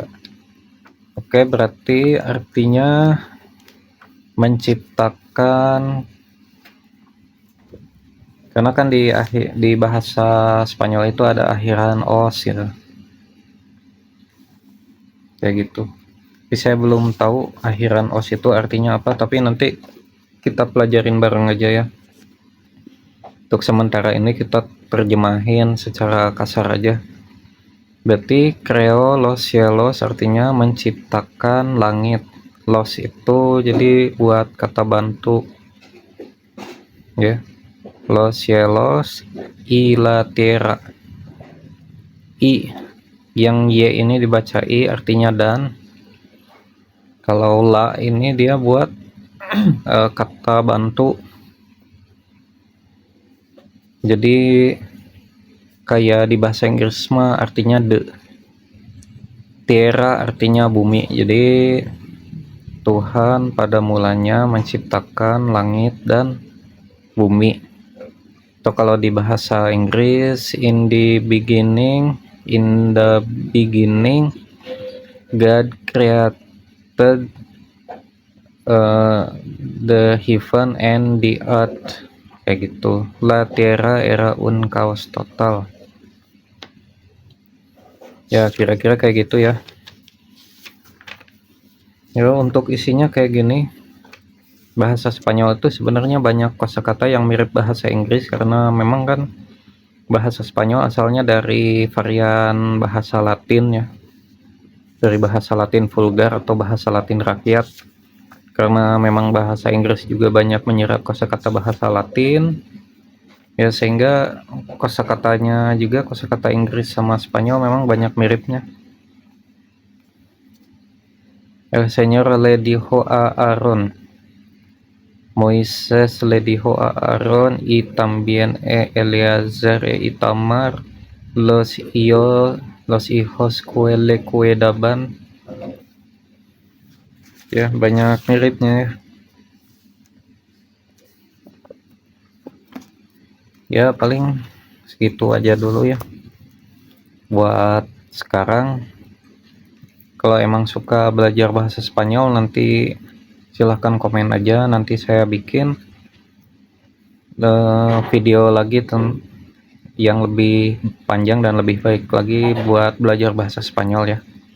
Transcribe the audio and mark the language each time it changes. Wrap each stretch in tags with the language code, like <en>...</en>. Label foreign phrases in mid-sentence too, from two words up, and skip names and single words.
<id>Oke, berarti artinya menciptakan, karena kan di bahasa Spanyol itu ada akhiran os gitu, kayak gitu. Tapi saya belum tahu akhiran os itu artinya apa, tapi nanti kita pelajarin bareng aja ya. Untuk sementara ini kita terjemahin secara kasar aja. Berarti</id> <es>creo los cielos</es> <id>artinya menciptakan langit. Los itu jadi buat kata bantu ya.</id> <es>Los cielos y la tierra.</es> <id>I yang Y ini dibaca I artinya dan. Kalau la ini dia buat kata bantu. Jadi kayak di bahasa Inggris mah artinya the. Tierra artinya bumi. Jadi Tuhan pada mulanya menciptakan langit dan bumi. Atau kalau di bahasa Inggris,</id> <en>in the beginning God created the heaven and the earth,</en> <id>kayak gitu.</id> <es>La tierra era un caos total.</es> <id>Ya kira-kira kayak gitu ya. Ya, untuk isinya kayak gini. Bahasa Spanyol itu sebenarnya banyak kosakata yang mirip bahasa Inggris, karena memang kan bahasa Spanyol asalnya dari varian bahasa Latin ya. Dari bahasa Latin vulgar atau bahasa Latin rakyat. Karena memang bahasa Inggris juga banyak menyerap kosakata bahasa Latin. Ya sehingga kosakatanya juga, kosakata Inggris sama Spanyol memang banyak miripnya.</id> <es>El señor le dijo a Aaron, Moisés le dijo a Aaron y también Eleazar e Itamar, los hijos que le cuidaban.</es> <id>Ya banyak miripnya ya. Ya paling segitu aja dulu ya buat sekarang. Kalau emang suka belajar bahasa Spanyol, nanti silahkan komen aja, nanti saya bikin video lagi yang lebih panjang dan lebih baik lagi buat belajar bahasa Spanyol ya.</id>